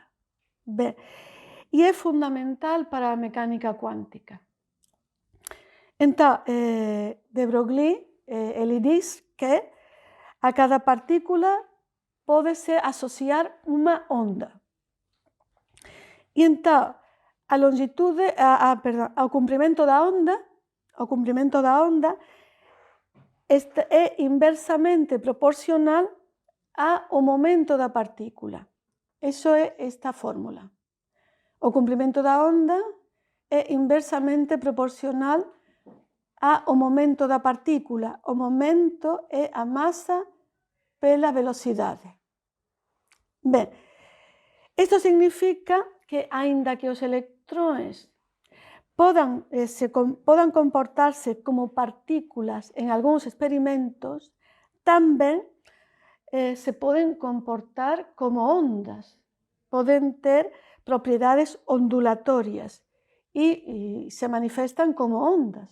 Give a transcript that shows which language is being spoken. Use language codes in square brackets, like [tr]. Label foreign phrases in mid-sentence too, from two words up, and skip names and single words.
[gl] E é fundamental para a mecánica cuántica. Entón, de Broglie, ele diz que a cada partícula pódese asociar unha onda. E entón, a longitude, ao comprimento da onda é inversamente proporcional ao momento da partícula. Iso é esta fórmula. O comprimento da onda é inversamente proporcional ao momento da partícula. O momento é a masa pela velocidade. Ben, isto significa que, aínda que os electróns podan comportarse como partículas en algúns experimentos, tamén se poden comportar como ondas, poden ter propiedades ondulatorias e se manifestan como ondas.